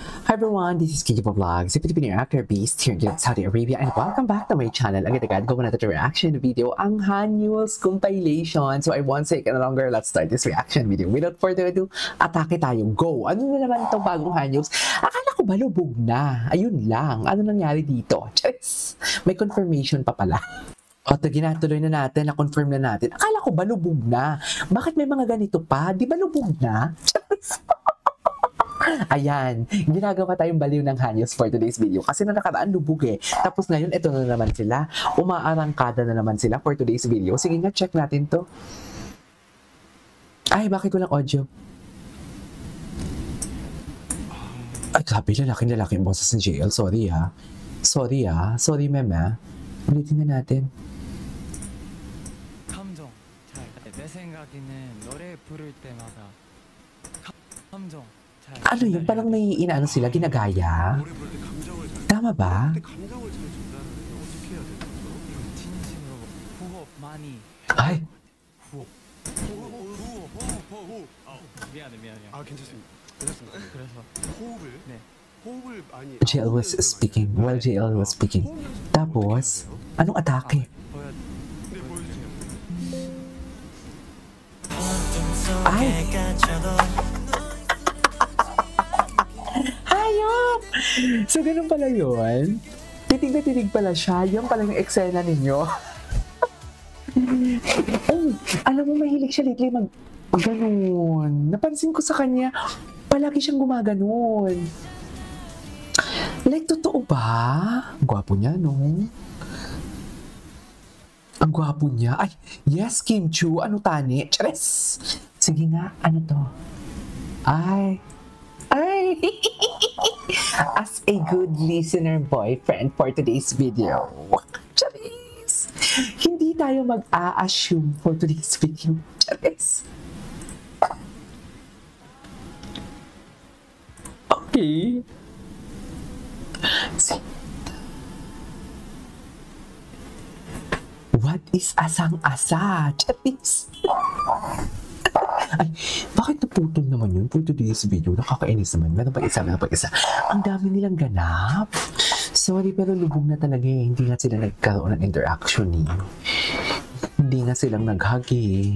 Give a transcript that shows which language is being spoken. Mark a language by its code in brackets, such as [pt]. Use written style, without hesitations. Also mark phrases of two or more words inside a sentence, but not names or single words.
[en] Hi everyone, this is Kiki Vlogs, a Filipino actor based here in Saudi Arabia, and welcome back to my channel. [tl] Agad-agad ko na ito reaction video, ang Hanyuls compilation. [en] So I won't take any longer, let's start this reaction video. Without further ado, [tl] atake tayo. Go! Ano na naman itong bagong Hanyuls? Akala ko ba lubog na? Ayun lang. Ano nangyari dito? Charis! May confirmation pa pala. O, ginatuloy na natin, na-confirm na natin. Akala ko ba lubog na? Bakit may mga ganito pa? Di ba lubog na? Charis! Ayan, ginagawa tayong baliw ng Hanyuls [en] for today's video [tl] kasi na nakaraan lubog eh. Tapos ngayon, ito na naman sila. Umaarangkada na naman sila [en] for today's video. [tl] Sige nga, check natin to. Ay, bakit walang audio? Ay, sabi, lalaki ang boses ng JL. Sorry ah. Sorry, meme. Ulitin na natin. [ko] 감정. 내 생각에는 노래 부를 때마다 감정. [tl] Ano yun? Parang may inaano sila, ginagaya? Tama ba? Ay! [ko] 미안해. 아 괜찮습니다. 그래서 호흡을 많이 [en] JL was speaking. While JL was speaking. [tl] Tapos, anong atake? [ko] 네 보여주세요. [tl] Ay! Hayop! So, ganun pala yun? Titig na titig pala siya. Yung pala yung eksena ninyo. Ay, alam mo, mahilig siya lately ganun. Napansin ko sa kanya, palagi siyang gumaganon. Like, totoo ba? Ang gwapo niya, no? Ang gwapo niya. Ay, yes, Kim Chu. Ano tani? Charis! Sige nga, ano to? Ay! [en] As a good listener boyfriend for today's video. [tl] Charis! Hindi tayo mag-a-assume [en] for today's video. [tl] Charis! Okay. [en] What is asang-asa? Charis! [tl] Ay, bakit naputol naman yun [en] for today's video? [tl] Nakakainis naman. Meron pa isa. Ang dami nilang ganap. Sorry, pero lubog na talaga eh. Hindi nga sila nagkaroon ng interaction eh. Hindi nga silang nag-hug eh.